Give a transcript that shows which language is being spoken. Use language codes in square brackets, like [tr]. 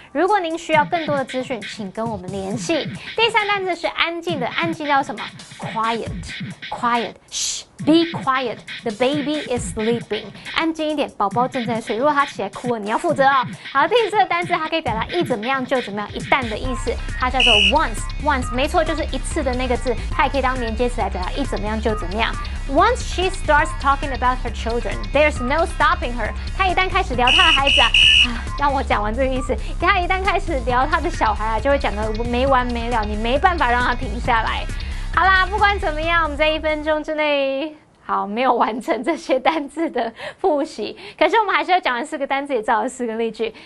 [zh] 如果您需要更多的资讯，请跟我们联系。第三单词是安静的，安静叫什么 ？Quiet， 嘘 ， [en] be quiet. The baby is sleeping. [zh] 安静一点，宝宝正在睡。如果他起来哭了，你要负责哦。好，第四个单词它可以表达一怎么样就怎么样，一旦的意思，它叫做 once， 没错，就是一次的那个字，它也可以当连接词来表达一怎么样就怎么样。 [en] Once she starts talking about her children, there's no stopping her. [zh] 她一旦开始聊她的孩子让我讲完这个意思。她一旦开始聊她的小孩就会讲得没完没了，你没办法让她停下来。好啦，不管怎么样，我们在1分钟之内没有完成这些单字的复习，可是我们还是要讲完4个单字，也造了4个例句。